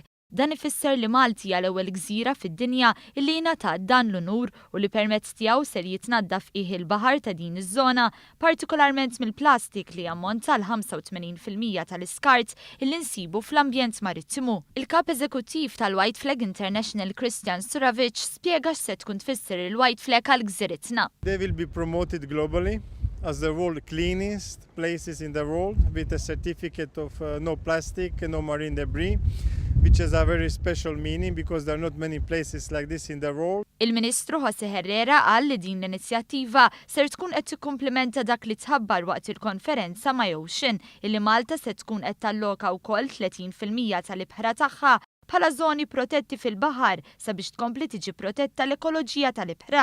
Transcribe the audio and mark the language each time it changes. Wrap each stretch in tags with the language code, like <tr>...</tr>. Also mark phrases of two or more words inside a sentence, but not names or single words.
<mt>Dan ifisser li Malti hija l-ewwel gżira fid-dinja illi ngħatat dan l-unur u li permezz tiegħu ser jitnaddaf il-baħar ta' din iż-żona, partikolarment mill-plastik li jammonta l-85% tal-iskart illi nsibu fl-ambjent marittimu. Il-kap eżekuttiv tal-White Flag International Christian Suravic spjega x'se tkun tfisser il-White Flag għal gżiritna.</mt> <en>They will be promoted globally as the world cleanest places in the world with a certificate of no plastic, no marine debris, which has a very special meaning because there are not many places like this in the world.</en> <mt>Il-Ministru José Herrera qal li din l-inizjattiva ser tkun qed tikkumplementa dak li tħabbar waqt il-konferenza ma' Ocean illi Malta se tkun qed talloka wkoll 30% tal-ibħra tagħha bħala żoni protetti fil-baħar sabiex tkompli tiġi protetta l-ekoloġija tal-ibħra.</mt>